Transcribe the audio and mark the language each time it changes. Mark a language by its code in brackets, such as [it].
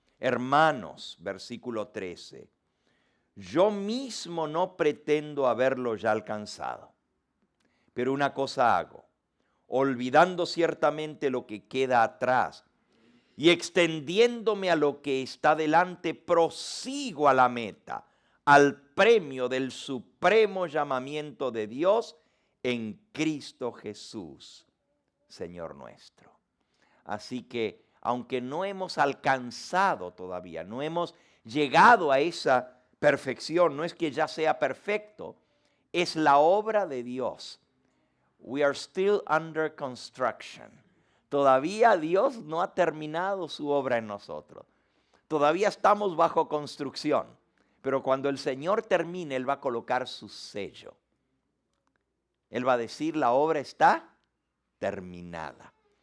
[es] Hermanos, versículo 13, yo mismo no pretendo haberlo ya alcanzado, pero una cosa hago, olvidando ciertamente lo que queda atrás y extendiéndome a lo que está delante, prosigo a la meta, al premio del supremo llamamiento de Dios en Cristo Jesús, Señor nuestro. Así que, aunque no hemos alcanzado todavía, no hemos llegado a esa perfección, no es que ya sea perfecto, es la obra de Dios. [en] We are still under construction. [es] Todavía Dios no ha terminado su obra en nosotros. Todavía estamos bajo construcción. Pero cuando el Señor termine, Él va a colocar su sello. Él va a decir, la obra está terminada.